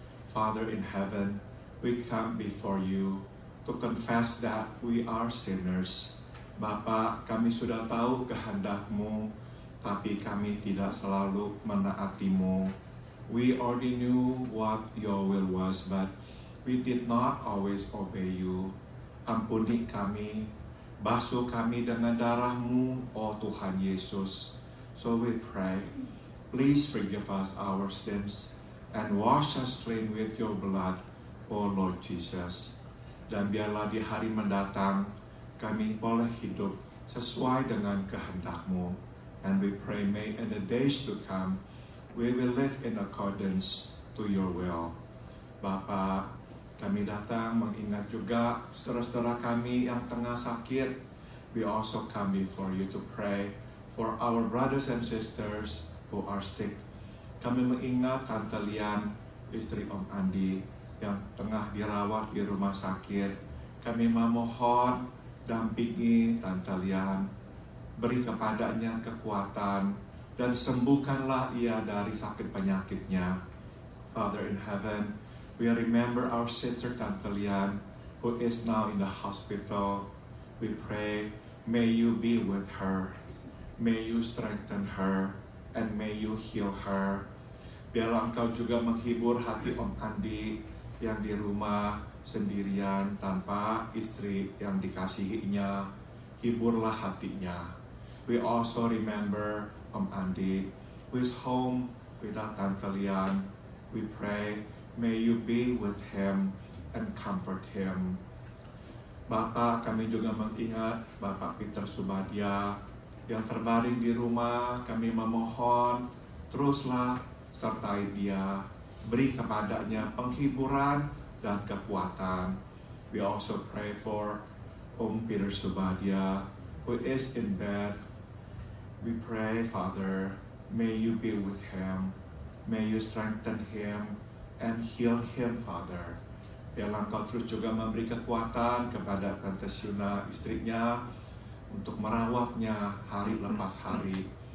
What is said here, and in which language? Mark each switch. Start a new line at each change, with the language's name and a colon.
English: Father in heaven, we come before you to confess that we are sinners.
Indonesian: Bapa, kami sudah tahu kehendak-Mu, tapi kami tidak selalu menaati-Mu.
English: We already knew what your will was, but we did not always obey you.
Indonesian: Ampuni kami. Basuh kami dengan darah-Mu, oh Tuhan Yesus.
English: So we pray, please forgive us our sins and wash us clean with your blood, oh Lord Jesus.
Indonesian: Dan biarlah di hari mendatang kami boleh hidup sesuai dengan kehendak-Mu.
English: And we pray, may in the days to come, we will live in accordance to your will.
Indonesian: Bapa, kami datang mengingat juga saudara-saudara kami yang tengah sakit.
English: We also come before you to pray for our brothers and sisters who are sick.
Indonesian: Kami mengingat Tante Lian, istri Om Andi, yang tengah dirawat di rumah sakit. Kami memohon, dampingi Tante Lian, beri kepadanya kekuatan, dan sembuhkanlah ia dari sakit penyakitnya.
English: Father in heaven, we remember our sister Tante Lian, who is now in the hospital. We pray, may you be with her, may you strengthen her, and may you heal her.
Indonesian: Biarlah Engkau juga menghibur hati Om Andi yang di rumah sendirian tanpa istri yang dikasihinya. Hiburlah hatinya.
English: We also remember Om Andi, who is home without Tante Lian. We pray, may you be with him and comfort him.
Indonesian: Bapak, kami juga mengingat Bapak Peter Subadya yang terbaring di rumah. Kami memohon, teruslah sertai dia, beri kepadanya penghiburan dan kekuatan.
English: We also pray for Om Peter Subadya, who is in bed. We pray, Father, may you be with him, may you strengthen him and heal him, Father.
Indonesian: Biarlah Engkau terus juga memberi kekuatan kepada Tante Syuna, istrinya, untuk merawatnya hari lepas hari.